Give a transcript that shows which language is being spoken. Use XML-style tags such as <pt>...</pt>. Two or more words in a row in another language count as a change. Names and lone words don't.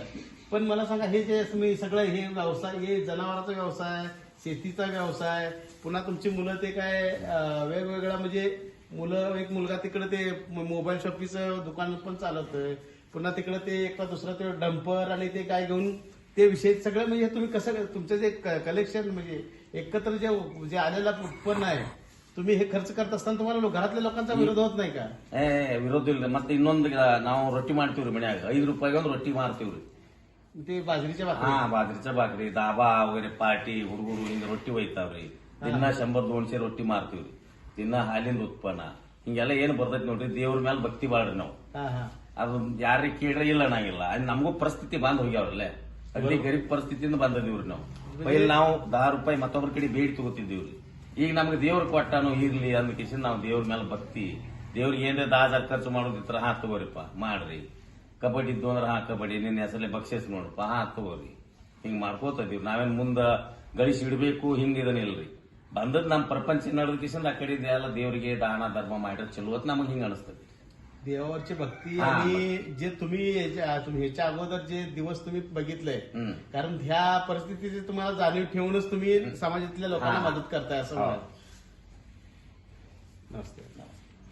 <mr>पण मला सांगा, हे जे तुम्ही सगळं हे व्यवसाय, हे जनावरांचा व्यवसाय, शेतीचा व्यवसाय, पुन्हा तुमची मुलं ते काय वेगवेगळा म्हणजे एक मुलगा तिकडे ते मोबाईल शॉपीचं दुकान पण चालवतोय, पुन्हा तिकडे ते एका दुसरा ते डंपर आणि ते काय घेऊन ते विषय सगळं म्हणजे तुम्ही कसं तुमचं जे कलेक्शन म्हणजे एकत्र जे आलेलं उत्पन्न आहे तुम्ही हे खर्च करत असताना तुम्हाला घरातल्या लोकांचा विरोध होत नाही का?</mr> <kn>ವಿರೋಧ ಇಲ್ಲ ಮತ್ತೆ ಇನ್ನೊಂದು ನಾವು ರೊಟ್ಟಿ ಮಾಡ್ತೀವ್ರಿ ಮನ್ಯಾಗ 5 ರೂಪಾಯಿಗೆ ಒಂದು ರೊಟ್ಟಿ ಮಾರ್ತೀವ್ರಿ</kn> <mr>ते बाजरीच्या</mr> <kn>ಹಾ</kn> <mr>भाकरी बाजरीच्या भाकरी दाबा वगैरे पार्टी</mr> <kn>ಹುಡುಗರು ಹಿಂಗ ರೊಟ್ಟಿ ಒಯ್ತಾವ್ರಿ ದಿನ 100-200 ರೊಟ್ಟಿ ಮಾರ್ತೀವ್ರಿ ದಿನ ಹಾಲಿಂದ ಉತ್ಪನ್ನ ಹಿಂಗೆಲ್ಲ ಏನ್ ಬರ್ತೈತಿ ನೋಡ್ರಿ ದೇವ್ರ ಮೇಲೆ ಭಕ್ತಿ ಬಾಳ್ರಿ ನಾವು</kn> <mr>हा हा</mr> <kn>ಅದು ಯಾರಿಗೆ ಕೇಳ್ರೆ ಇಲ್ಲ ಅನ್ನಂಗಿಲ್ಲ ಅದು ನಮಗೂ ಪರಿಸ್ಥಿತಿ ಬಂದ್ ಹೋಗ್ಯಾವ್ರಲ್ಲೇ ಅಗ್ದಿ ಗರೀಬ್ ಪರಿಸ್ಥಿತಿಯಿಂದ ಬಂದದೀವ್ರಿ ನಾವು ಪೈಲ್ ನಾವು 10 ರೂಪಾಯಿ ಮತ್ತೊಬ್ಬರ ಕಡೆ ಬೇಡಿ ತಗೋತಿದ್ದೀವ್ರಿ ಈಗ ನಮ್ಗೆ ದೇವ್ರ ಕೊಟ್ಟಾನು ಇರ್ಲಿ ಅಂದ ಕಿಶನ್ ನಾವು ದೇವ್ರ ಮೇಲೆ ಭಕ್ತಿ ದೇವ್ರಿಗೆ ಏನ್ರ 10,000 ಖರ್ಚು ಮಾಡೋದಿತ್ರ ಹಾ ತಗೋರಿಪ್ಪ ಮಾಡ್ರಿ ಕಬಡ್ಡಿ ಇದ್ದು ಅಂದ್ರೆ ಹಾ ಕಬಡ್ಡಿ ನಿನ್ನ ಹೆಸರಲ್ಲೇ ಬಕ್ಷಿಸ್ ನೋಡಪ್ಪ ಹಾ ತಗೋರಿ ಹಿಂಗ್ ಮಾಡ್ಕೋತ ಇದೀವಿ ನಾವೇನ್ ಮುಂದ ಗಳಿಸಿ ಇಡಬೇಕು ಹಿಂಗ ಇದನ್ನಿಲ್ರಿ ಬಂದದ್ ನಮ್ ಪ್ರಪಂಚ ನಡೆದ ಕಿಶನ್ ಆ ಕಡೆ ಎಲ್ಲ ದೇವರಿಗೆ ದಾನ ಧರ್ಮ ಮಾಡಿದ್ರೆ ಚಲೋ ಅಂತ ನಮಗ್ ಹಿಂಗ ಅನಿಸ್ತದೆ</kn> <mr>देवावरची भक्ती हा. आणि जे तुम्ही ह्याच्या अगोदर जे दिवस तुम्ही बघितलंय हम्म. कारण ह्या परिस्थितीची तुम्हाला जाणीव ठेवूनच तुम्ही समाजातल्या लोकांना हा. मदत करताय असं हो. म्हणाल. नमस्ते</mr>